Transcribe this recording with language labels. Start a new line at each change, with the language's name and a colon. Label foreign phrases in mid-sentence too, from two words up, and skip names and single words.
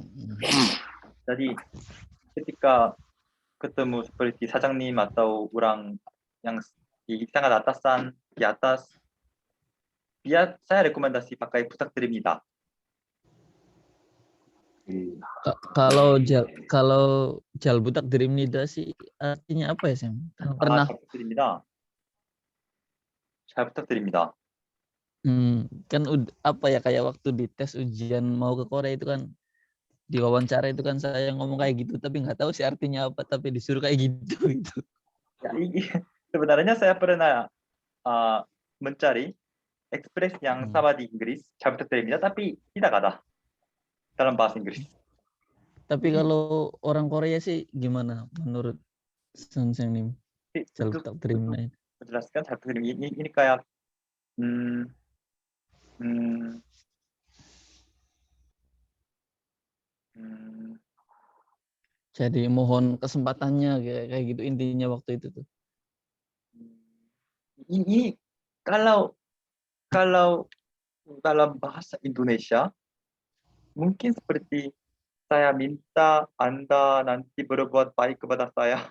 Indonesian: Jadi ketika ketemu seperti sa장님 atau orang yang di tingkat atasan di atas, saya rekomendasi pakai 부탁드립니다. Kalau
Korean: 잘 부탁드립니다
Indonesian: sih artinya apa ya, Sam? Kan pernah
Korean: 잘 부탁드립니다. 잘 부탁드립니다.
Indonesian: kan apa ya, kayak waktu di tes ujian mau ke Korea itu kan, di wawancara itu kan saya ngomong kayak gitu tapi nggak tahu sih artinya apa, tapi disuruh kayak gitu gitu. Ya, sebenarnya saya pernah mencari ekspresi yang sama di Inggris,
Korean: 잘 부탁드립니다,
Indonesian: tapi tidak ada dalam bahasa Inggris. Tapi kalau orang Korea sih gimana menurut Sun Sang Nim?
Korean: Jal
Indonesian: Untuk
Korean: 부탁드립니다.
Indonesian: menjelaskan
Korean: 잘 부탁드립니다
Indonesian: ini kayak Jadi mohon kesempatannya kayak gitu intinya waktu itu tuh. ini kalau dalam bahasa Indonesia mungkin seperti saya minta Anda nanti berbuat baik kepada saya.